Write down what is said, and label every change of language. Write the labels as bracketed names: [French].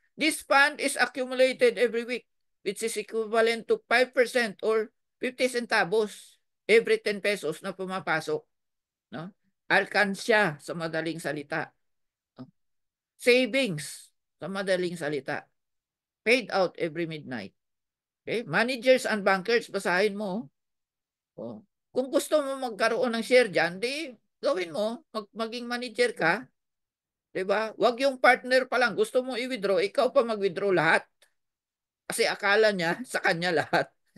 [English] This fund is accumulated every week, which is equivalent to 5% or 50 centavos every 10 pesos [Filipino] na pumapasok. No? Alkansya sa madaling salita. No? Savings sa madaling salita. [English] Paid out every midnight. Okay? Managers and bankers, [Filipino] basahin mo. [English] Oh. [Filipino] Kung gusto mo magkaroon ng share dyan, di gawin mo, maging manager ka. Diba? Wag yung partner pa lang. Gusto mo i-withdraw, ikaw pa mag-withdraw lahat. Kasi akala niya sa kanya lahat.